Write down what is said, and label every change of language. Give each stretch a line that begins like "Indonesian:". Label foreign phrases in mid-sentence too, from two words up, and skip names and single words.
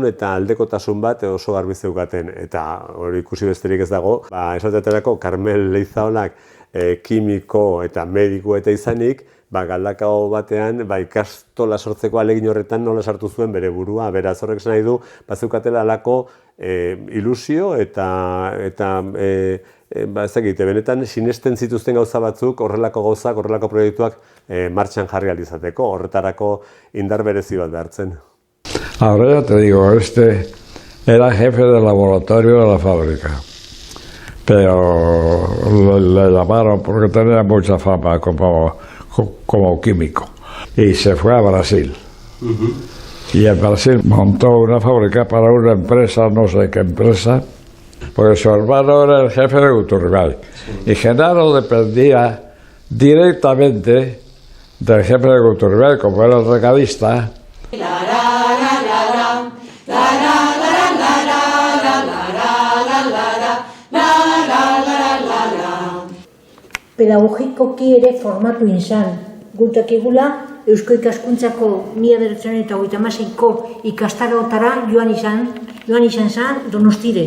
Basque: eta aldekotasun bat oso garbi zeukaten, eta hori ikusi besterik ez dago, esateterako Karmel Leizaolak kimiko eta mediku eta izanik, Galdakao batean ikastola sortzeko ahalegin horretan nola sartu zuen bere burua, beraz horrek esan nahi du, bazeukatela alako ilusio eta ezagite, benetan sinesten zituzten gauza batzuk, horrelako gauzak, horrelako proiektuak martxan jarri ahal izateko, horretarako indar berezi bat behartzen.
Spanish: Ahora ya te digo, era jefe de laboratorio de la fábrica, pero le llamaron porque tenía mucha fama como químico y se fue a Brasil. Y en Brasil montó una fábrica para una empresa, no sé qué empresa, porque su hermano era el jefe de Guturribay. Y Genaro dependía directamente del jefe de Guturribay, como era el recadista.
Basque: Pedagogikoki ere formatu izan. Gutakigula, Eusko Ikaskuntzako 1936ko ikastaroetara joan izan zen Donostire.